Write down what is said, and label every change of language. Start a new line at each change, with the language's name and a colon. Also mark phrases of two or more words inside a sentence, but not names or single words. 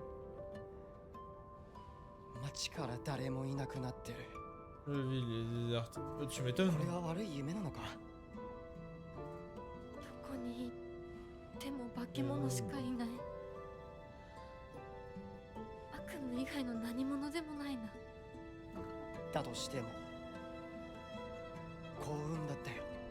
Japanese: 街から誰もいなくなってる。
French: La ville est déserte. Oh, tu m'étonnes.
Japanese: これは悪い夢なのか。どこに行っても化け物しかいない。悪夢以外の何者でもないな。だとしても幸運だったよ。